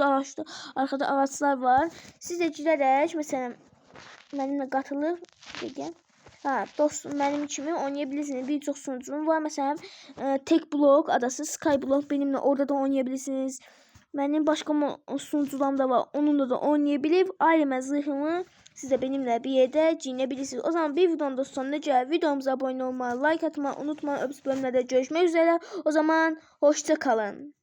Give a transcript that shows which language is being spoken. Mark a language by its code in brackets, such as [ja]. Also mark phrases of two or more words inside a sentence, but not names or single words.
[tr] Arkada ağaçlar var. [az] Siz də girərək məsələn mənimlə qatılıb dostum mənim kimi oynayabilirsiniz. [tr] Bir çox sunucum var. [az] Məsələn Tek Blok adası, Skyblock benimlə orada da oynayabilirsiniz. Mənim başqa sunucularım da var. Onunla da oynayabilir. [tr] Ailəm zırhımı siz de benimle bir yerde giyinebilirsiniz. O zaman bir videonun da sonuna geldik. Videomuza abone olmayı, like atmayı unutmayın. Öbür bölümlerde görüşmek üzere. O zaman hoşça kalın.